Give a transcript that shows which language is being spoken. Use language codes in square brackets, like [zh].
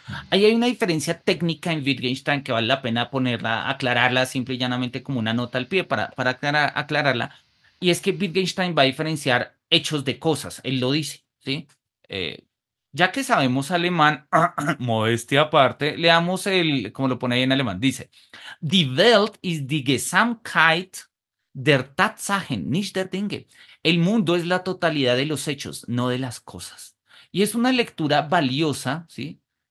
[es] Ahí hay una diferencia técnica en Wittgenstein que vale la pena ponerla, aclararla simple y llanamente como una nota al pie para aclararla. Y es que Wittgenstein va a diferenciar hechos de cosas. Él lo dice, ¿sí? Eh, ya que sabemos alemán, modestia aparte, leamos como lo pone ahí en alemán. [de] Dice, Die Welt ist die Gesamtheit der Tatsachen, nicht der Dinge. [es] El mundo es la totalidad de los hechos, no de las cosas. Y es una lectura valiosa, ¿sí?